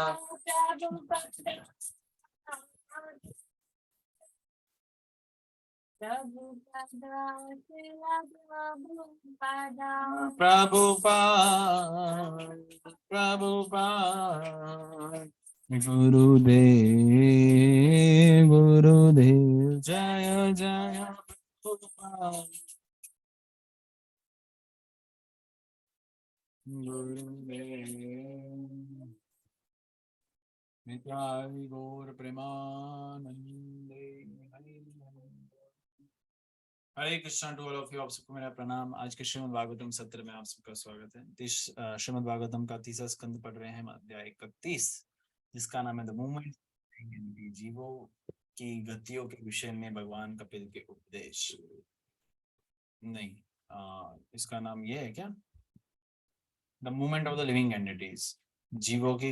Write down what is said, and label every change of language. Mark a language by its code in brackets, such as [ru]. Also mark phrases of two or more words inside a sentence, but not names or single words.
[hi] प्रभुपाद गुरुदेव जय प्रभुपाद गुरुदेव नित्याय गौर प्रेमानंदे हरे कृष्णा [en] to all of you. [hi] आप सबको मेरा प्रणाम। आज के श्रीमद् भागवतम सत्र में आप सबका स्वागत है। श्रीमद् भागवतम का 30वां स्कंद पढ़ रहे हैं हम, अध्याय 31, जिसका नाम है [en] the movement. [hi] जीवों की गतियों के विषय में भगवान कपिल के उपदेश। नहीं, इसका नाम ये है क्या, [en] the movement of the living entities, [hi] जीवों की